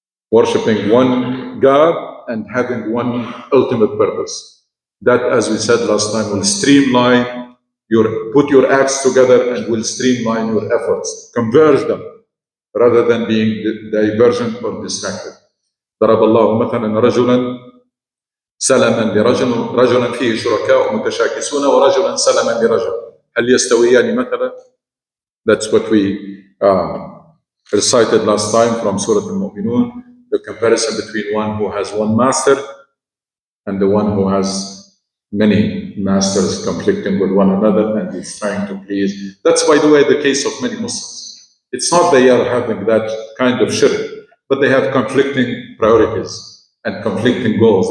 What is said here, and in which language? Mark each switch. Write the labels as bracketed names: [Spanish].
[English] Worshipping one God and having one ultimate purpose. That, as we said last time, will streamline put your acts together and will streamline your efforts, converge them, rather than being divergent or distracted. [Arabic] ضرب الله مثلا رجلا سلما رجلا فيه شركاء متشاكسون ورجلا سلما لرجل هل يستويان مثلا? [English] That's what we recited last time from Surah Al-Mu'minun, the comparison between one who has one master and the one who has many masters conflicting with one another and is trying to please. That's, by the way, the case of many Muslims. It's not they are having that kind of shirk, but they have conflicting priorities and conflicting goals.